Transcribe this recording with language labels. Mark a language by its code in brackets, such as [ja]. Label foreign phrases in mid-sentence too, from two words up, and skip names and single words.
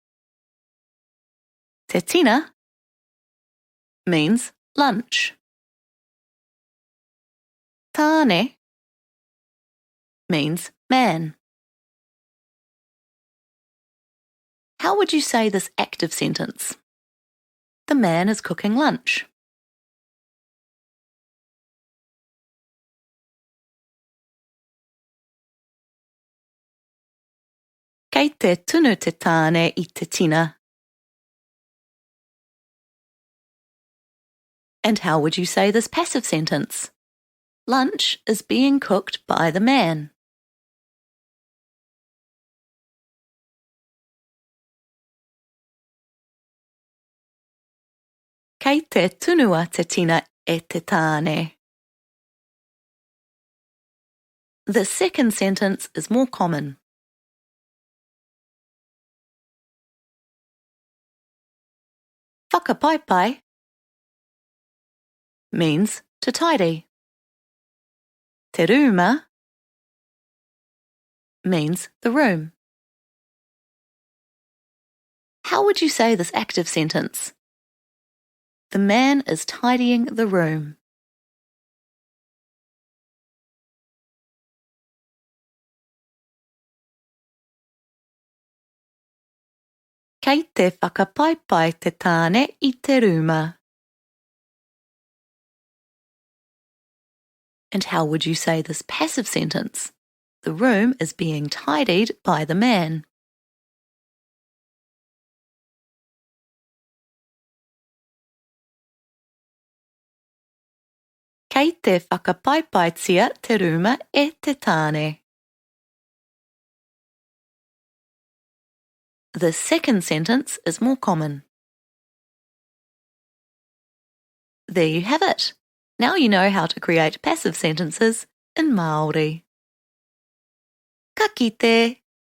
[mi] Te tina [en] means lunch. Tāne means man. How would you say this active sentence? The man is cooking lunch. [mi] Kei te tunu te tāne I te tina. [en] And how would you say this passive sentence? Lunch is being cooked by the man. [mi] Kei te tunua te tina e te tāne. [en] The second sentence is more common. Whakapaipai means to tidy. [mi] Te rūma [en] means the room. How would you say this active sentence? The man is tidying the room. [mi] Kei te whakapaipai te tāne I te rūma. [en] And how would you say this passive sentence? The room is being tidied by the man. [mi] Kei te whakapaipaitsia te rūma e te tāne. [en] The second sentence is more common. There you have it. Now you know how to create passive sentences in Māori. [mi] Ka kite!